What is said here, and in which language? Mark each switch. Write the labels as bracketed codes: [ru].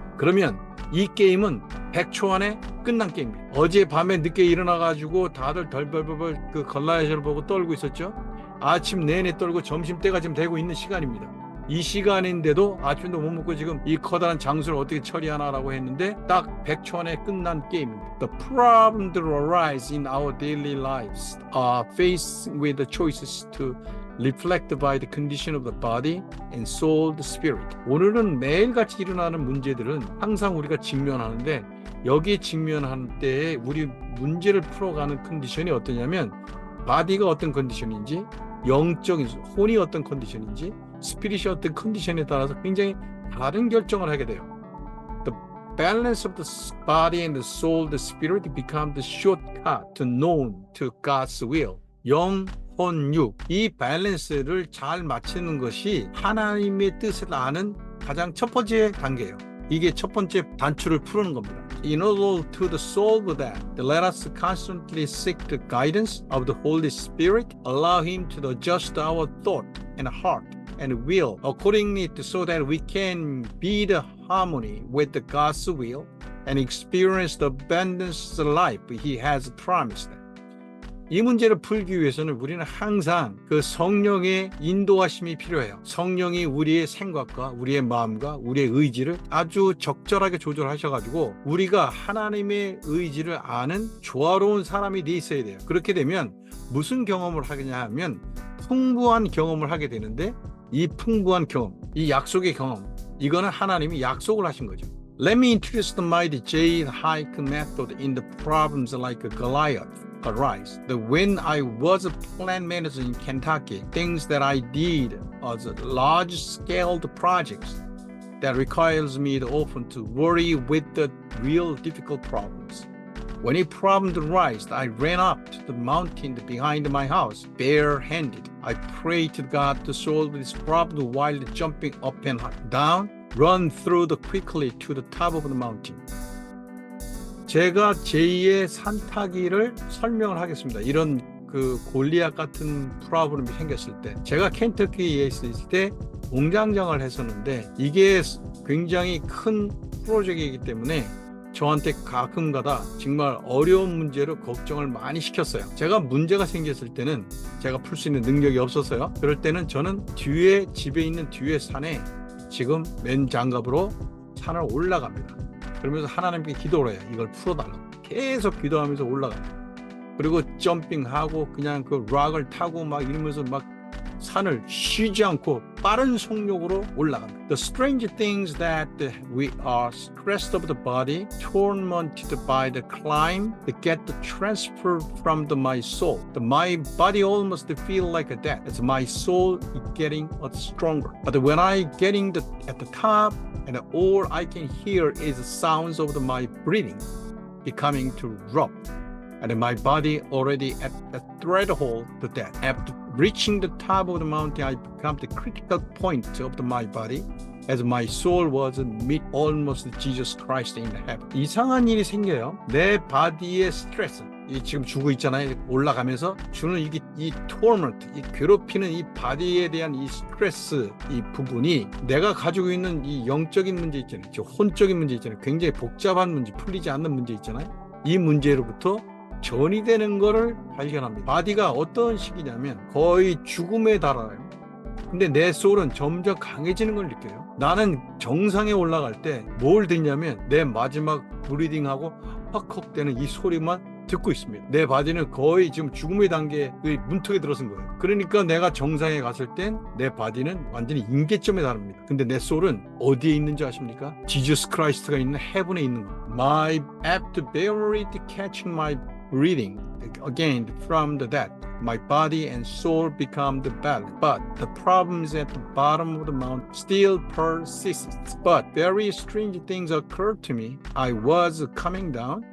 [ko] 그러면 이 게임은 100초 안에 끝난 게임입니다. 어제 밤에 늦게 일어나가지고 다들 덜벌벌 그 골리앗을 보고 떨고 있었죠. 아침 내내 떨고 점심때가 지금 되고 있는 시간입니다. 이 시간인데도 아침도 못 먹고 지금 이 커다란 장수를 어떻게 처리하나라고 했는데 딱 100초 안에 끝난 게임입니다. [en] The problems that arise in our daily lives are faced with the choices to reflect by the condition of the body and soul, the spirit. [ko] 오늘은 매일같이 일어나는 문제들은 항상 우리가 직면하는데 여기에 직면할 때 우리 문제를 풀어가는 컨디션이 어떠냐면 바디가 어떤 컨디션인지 영적인 혼이 어떤 컨디션인지 스피릿이 어떤 컨디션에 따라서 굉장히 다른 결정을 하게 돼요. [en] The balance of the body and the soul, the spirit become the shortcut to known to God's will. [ko] 영, 혼, 육. 이 밸런스를 잘 맞추는 것이 하나님의 뜻을 아는 가장 첫 번째 단계예요. 이게 첫 번째 단추를 푸는 겁니다. [en] In order to solve that, let us constantly seek the guidance of the Holy Spirit, allow Him to adjust our thought and heart and will accordingly so that we can be the harmony with the God's will and experience the abundance of life He has promised. [ko] 이 문제를 풀기 위해서는 우리는 항상 그 성령의 인도하심이 필요해요. 성령이 우리의 생각과 우리의 마음과 우리의 의지를 아주 적절하게 조절하셔가지고 우리가 하나님의 의지를 아는 조화로운 사람이 돼 있어야 돼요. 그렇게 되면 무슨 경험을 하겠냐 하면 풍부한 경험을 하게 되는데 이 풍부한 경험, 이 약속의 경험, 이거는 하나님이 약속을 하신 거죠. [en] Let me introduce the mighty J. Hike method in the problems like Goliath. Arise. When I was a plant manager in Kentucky, things that I did as large-scale projects that requires me often to worry with the real difficult problems. When a problem arose, I ran up to the mountain behind my house, barehanded. I prayed to God to solve this problem while jumping up and down, run through quickly to the top of the mountain. [ko] 제가 제2의 산타기를 설명을 하겠습니다. 이런 그 골리앗 같은 프로그램이 생겼을 때 제가 켄터키에 있을 때 공장장을 했었는데 이게 굉장히 큰 프로젝트이기 때문에 저한테 가끔가다 정말 어려운 문제로 걱정을 많이 시켰어요. 제가 문제가 생겼을 때는 제가 풀 수 있는 능력이 없었어요. 그럴 때는 저는 뒤에 집에 있는 뒤에 산에 지금 맨 장갑으로 산을 올라갑니다. 그러면서 하나님께 기도를 해요. 이걸 풀어달라고. 계속 기도하면서 올라갑니다. 그리고 점핑하고 그냥 그 락을 타고 막 이러면서 막 산을 쉬지 않고 빠른 속력으로 올라갑니다. [en] The strange things that we are stressed of the body, tormented by the climb, that get transferred from my soul. My body almost feel like that. As my soul is getting stronger. But when I getting at the top, and all I can hear is the sounds of my breathing becoming too rough. And my body already at the threshold to death. After reaching the top of the mountain, I become the critical point of my body as my soul was meet almost Jesus Christ in heaven. [ko] 이상한 일이 생겨요. 내 바디의 스트레스, 이 지금 주고 있잖아요. 올라가면서 주는 이게 이 torment, 이 괴롭히는 이 바디에 대한 이 스트레스 이 부분이 내가 가지고 있는 이 영적인 문제 있잖아요. 혼적인 문제 있잖아요. 굉장히 복잡한 문제, 풀리지 않는 문제 있잖아요. 이 문제로부터 전이 되는 거를 발견합니다. 바디가 어떤 시기냐면 거의 죽음에 달아요. 근데 내 소울은 점점 강해지는 걸 느껴요. 나는 정상에 올라갈 때 뭘 듣냐면 내 마지막 브리딩하고 헉헉대는 이 소리만 듣고 있습니다. 내 바디는 거의 지금 죽음의 단계의 문턱에 들어선 거예요. 그러니까 내가 정상에 갔을 땐 내 바디는 완전히 임계점에 다릅니다. 근데 내 소울은 어디에 있는지 아십니까? 지저스 크라이스트가 있는 헤븐에 있는 거예요. [en] My apt barely catching my breathing again from the dead. My body and soul become the battle, but the problems at the bottom of the mountain still persists. But very strange things occurred to me. I was coming down.